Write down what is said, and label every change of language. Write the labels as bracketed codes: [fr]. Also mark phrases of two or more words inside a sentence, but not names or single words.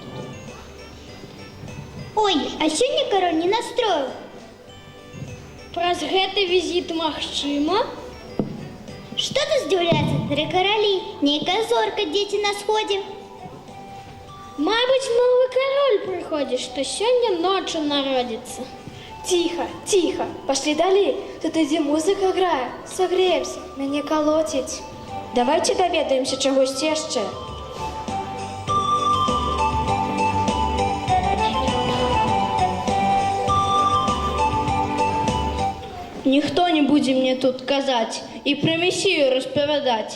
[be] Ой, а сёння кароль не настроіў. Праз гэты візіт магчыма? Што тут здзіўляцца, тры каралі? Нейкая зорка, дзеці на сходзе. Мабыць, новы кароль прыходзіць, што сёння ноччу народзіцца. [ru] Тихо, тихо, пошли далей. [be] Тут ідзе музыка грае. Сагрэемся, мяне калоціць. Давайте даведаемся чагосьці яшчэ. Ніхто не будзе мне тут казаць і пра месію распавядаць.